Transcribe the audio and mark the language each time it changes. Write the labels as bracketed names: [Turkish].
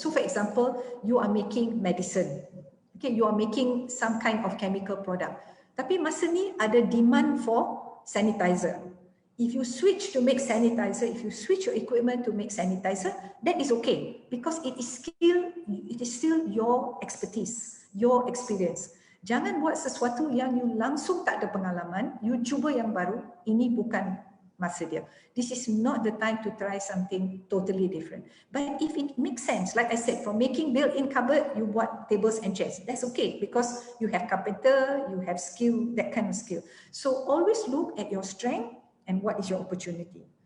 [English] So for example, you are making medicine. Okay, you are making some kind of chemical product. [Malay] Tapi masa ni ada demand for sanitizer. [English] If you switch to make sanitizer, if you switch your equipment to make sanitizer, that is okay because it is still your expertise, your experience. [Malay] Jangan buat sesuatu yang you langsung tak ada pengalaman, you cuba yang baru, ini bukan masa dia. [English] This is not the time to try something totally different. But if it makes sense, like I said, from making built-in cupboard, you bought tables and chairs. That's okay because you have carpenter, you have skill, that kind of skill. So always look at your strength and what is your opportunity.